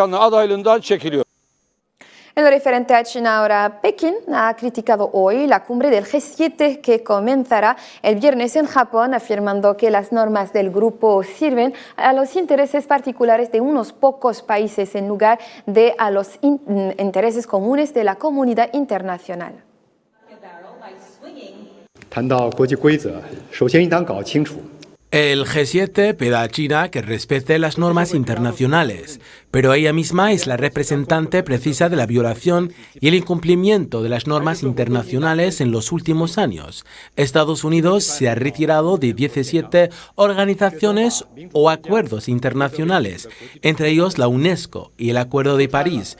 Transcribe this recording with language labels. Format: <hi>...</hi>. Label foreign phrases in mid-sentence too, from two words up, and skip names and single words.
<es>En lo referente a China ahora, Pekín ha criticado hoy la cumbre del G7 que comenzará el viernes en Japón, afirmando que las normas del grupo sirven a los intereses particulares de unos pocos países en lugar de a los intereses comunes de la comunidad internacional.</es> <zh>谈到国际规则，首先应当搞清楚。</zh> <es>El G7 pide a China que respete las normas internacionales, pero ella misma es la representante precisa de la violación y el incumplimiento de las normas internacionales en los últimos años. Estados Unidos se ha retirado de 17 organizaciones o acuerdos internacionales, entre ellos la UNESCO y el Acuerdo de París.</es>